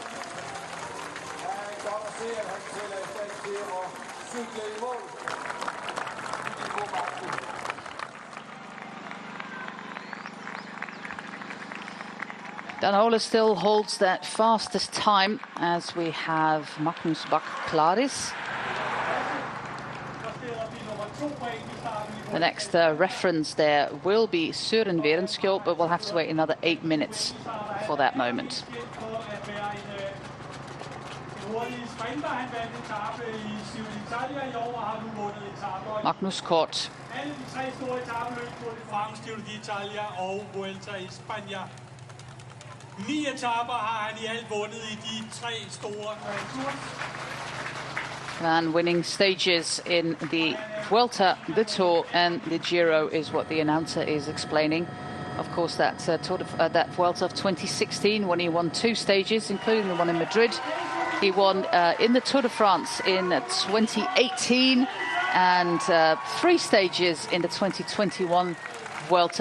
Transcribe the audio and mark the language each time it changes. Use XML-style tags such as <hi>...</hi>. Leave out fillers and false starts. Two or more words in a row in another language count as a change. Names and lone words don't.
<en>Dan Ole still holds that fastest time, as we have Magnus Bach Klaris. The next reference there will be Søren Werenskjold, but we'll have to wait another 8 minutes for that moment. Magnus Kort.</en> <da>9 etaper har han I alt vundet I de 3 store Tours.</da> <en>And winning stages in the Vuelta, the Tour and the Giro is what the announcer is explaining. of course, that that Vuelta of 2016 when he won 2 stages, including the one in Madrid. He won in the Tour de France in 2018 and 3 stages in the 2021 Vuelta.</en>